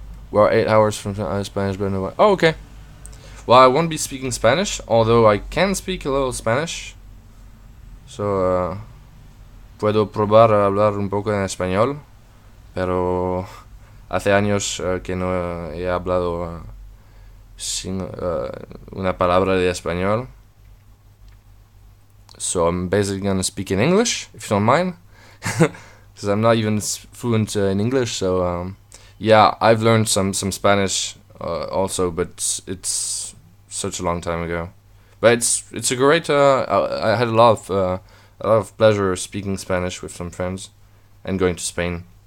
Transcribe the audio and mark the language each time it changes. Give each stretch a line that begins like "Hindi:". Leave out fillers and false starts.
English: We're 8 hours from Spanish, but no. Oh, okay. Well, I won't be speaking Spanish, although I can speak a little Spanish.
Spanish: So, puedo probar a hablar un poco en español, pero hace años que no he hablado sin una palabra de español.
English: So I'm basically gonna speak in English, if you don't mind, because I'm not even fluent in English. So yeah, I've learned some Spanish also, but it's such a long time ago. But it's a great. I had a lot of pleasure speaking Spanish with some friends, and going to Spain.